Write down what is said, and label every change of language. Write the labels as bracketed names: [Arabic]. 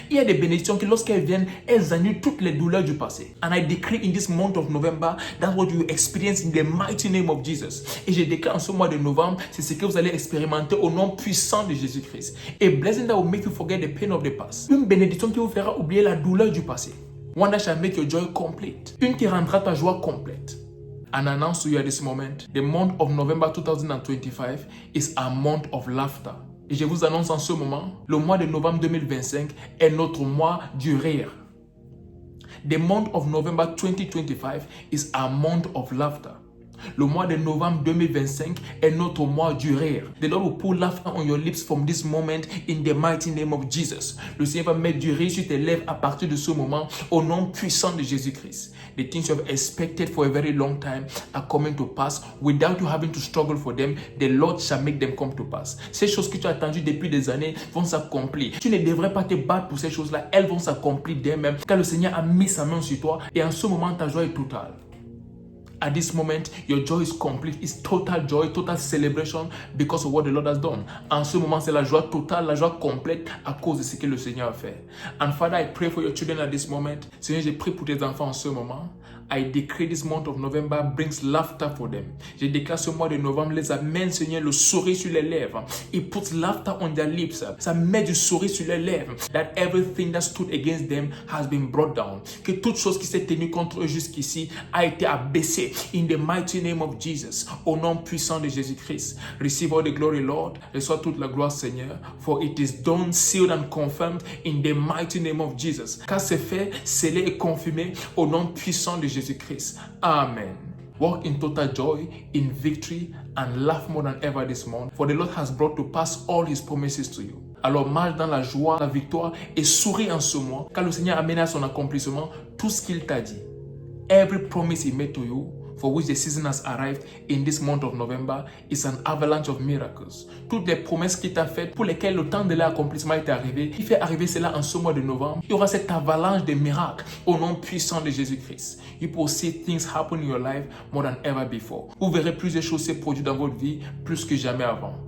[French] Il y a des bénédictions qui lorsqu'elles viennent, elles annulent toutes les douleurs du passé. [English] And I decree in this month of November, that's what you experience in the mighty name of Jesus. [French] Et je déclare en ce mois de novembre, c'est ce que vous allez expérimenter au nom puissant de Jésus-Christ. [English] A blessing that will make you forget the pain of the past. [French] Une bénédiction qui vous fera oublier la douleur du passé. [English] One that shall make your joy complete. [French] Une qui rendra ta joie complète. [English] And I announce to you at this moment, the month of November 2025 is a month of laughter. [French] Et je vous annonce en ce moment, le mois de novembre 2025 est notre mois du rire. [English] The month of November 2025 is a month of laughter. [French] Le mois de novembre 2025 est notre mois du rire. [English] The Lord will put laughter on your lips from this moment in the mighty name of Jesus. [French] Le Seigneur va mettre du rire sur tes lèvres à partir de ce moment au nom puissant de Jésus-Christ. [English] The things you have expected for a very long time are coming to pass without you having to struggle for them. The Lord shall make them come to pass. [French] Ces choses que tu as attendues depuis des années vont s'accomplir. Tu ne devrais pas te battre pour ces choses-là. Elles vont s'accomplir d'elles-mêmes car le Seigneur a mis sa main sur toi et en ce moment ta joie est totale. [English] At this moment, your joy is complete. It's total joy, total celebration because of what the Lord has done. [French] En ce moment, c'est la joie totale, la joie complète à cause de ce que le Seigneur a fait. [English] And Father, I pray for your children at this moment. [French] Seigneur, je prie pour tes enfants en ce moment. [English] I decree this month of November brings laughter for them. [French] Je déclare ce mois de novembre les amène, Seigneur, le sourire sur les lèvres. [English] It puts laughter on their lips. [French] Ça met du sourire sur les lèvres. [English] That everything that stood against them has been brought down. [French] Que toute chose qui s'est tenue contre eux jusqu'ici a été abaissée. [English] In the mighty name of Jesus. [French] Au nom puissant de Jésus-Christ. [English] Receive all the glory, Lord. [French] Reçois toute la gloire, Seigneur. [English] For it is done, sealed and confirmed in the mighty name of Jesus. [French] Car c'est fait, scellé et confirmé au nom puissant de Jésus-Christ. [English] Amen. Walk in total joy, in victory, and laugh more than ever this month. For the Lord has brought to pass all His promises to you. [French] Alors marche dans la joie, la victoire et souris en ce mois. Car le Seigneur a mené à son accomplissement tout ce qu'il t'a dit. [English] Every promise He made to you, for which the season has arrived in this month of November, is an avalanche of miracles. [French] Toutes les promesses qu'il t'a faites, pour lesquelles le temps de l'accomplissement est arrivé, il fait arriver cela en ce mois de novembre. Il y aura cette avalanche de miracles au nom puissant de Jésus-Christ. [English] You will see things happen in your life more than ever before. [French] Vous verrez plusieurs choses se produire dans votre vie plus que jamais avant.